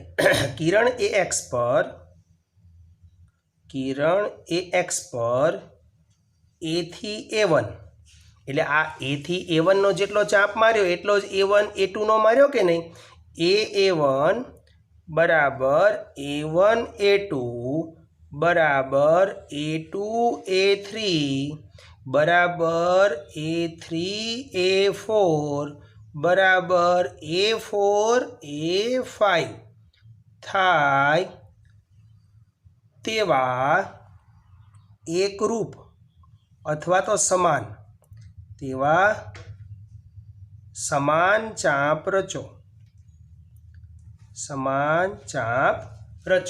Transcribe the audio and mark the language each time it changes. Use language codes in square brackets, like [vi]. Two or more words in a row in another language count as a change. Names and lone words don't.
[gu] કિરણ AX પર A થી A1, એટલે આ A થી A1 નો જેટલો ચાપ માર્યો એટલો જ A1 A2 નો માર્યો કે નહીં, A1 બરાબર A1 A2 બરાબર A2 A3 બરાબર A3 A4 બરાબર A4 A5 થાય તેવા એકરૂપ અથવા તો સમાન તેવા સમાન ચાપ રચો. સમાન ચાપ રચો.